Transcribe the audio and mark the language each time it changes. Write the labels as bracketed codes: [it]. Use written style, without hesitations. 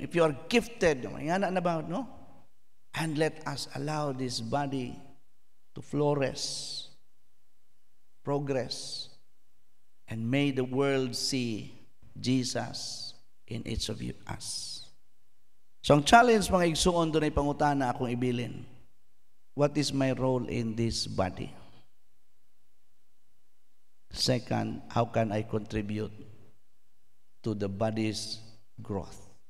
[en] If you are gifted, no? And let us allow this body to flourish, progress, And may the world see Jesus in each of us. [ceb] So ang challenge mga igsuon doon ay pangutana akong ibilin. [en] What is my role in this body? Second, how can I contribute to the body's growth?